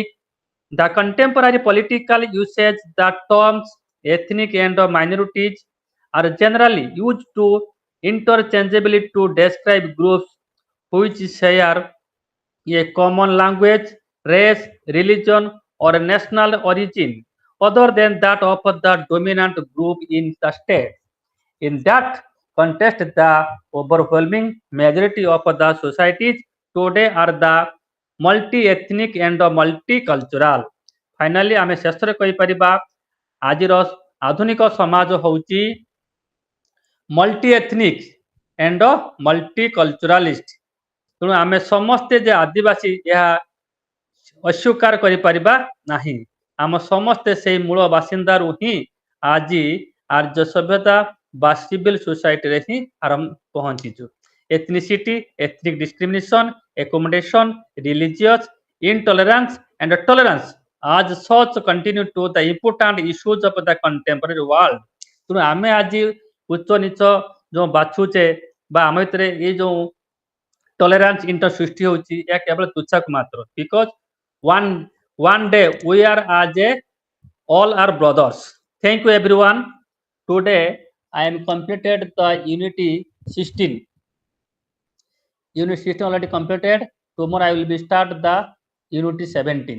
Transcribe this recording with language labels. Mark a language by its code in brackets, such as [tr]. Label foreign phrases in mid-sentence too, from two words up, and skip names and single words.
[en] The contemporary political usage the terms ethnic and minorities are generally used to interchangeably to describe groups which share a common language, race, religion, or national origin other than that of the dominant group in the state. In that context, the overwhelming majority of the societies today are the multi-ethnic and multicultural. Finally, [or] ଆମେ ଶେଷରେ କହିପାରିବା ଆଜିର ଆଧୁନିକ ସମାଜ ହେଉଛି [en] multi-ethnic and multiculturalist। [or] ତେଣୁ ଆମେ ସମସ୍ତେ ଯେ ଆଦିବାସୀ ଏହା ଅସ୍ୱୀକାର କରିପାରିବା ନାହିଁ। ଆମ ସମସ୍ତେ ସେଇ ମୂଳ ବାସିନ୍ଦାରୁ ହିଁ ଆଜି ଆର୍ଯ୍ୟ ସଭ୍ୟତା ବା [en] civil societyରେ [or] ହିଁ ପହଞ୍ଚିଛୁ। [en] Ethnicity, ethnic discrimination, accommodation, religious intolerance and tolerance as such continue to the important issues of the contemporary world। [or] ତେଣୁ ଆମେ ଆଜି ଉଚ୍ଚ ନିଚ ଯେଉଁ ବାଛୁଛେ ବା ଆମ ଭିତରେ ଏଇ ଯେଉଁ [en] tolerance into [or] ସୃଷ୍ଟି ହେଉଛି ଏହା କେବଳ ତୁଚ୍ଛାକୁ ମାତ୍ର [en] because one day we are as a all are brothers। Thank you everyone। Today I am completed the unity 16। Unit 16 already completed। Tomorrow I will be start the unity 17।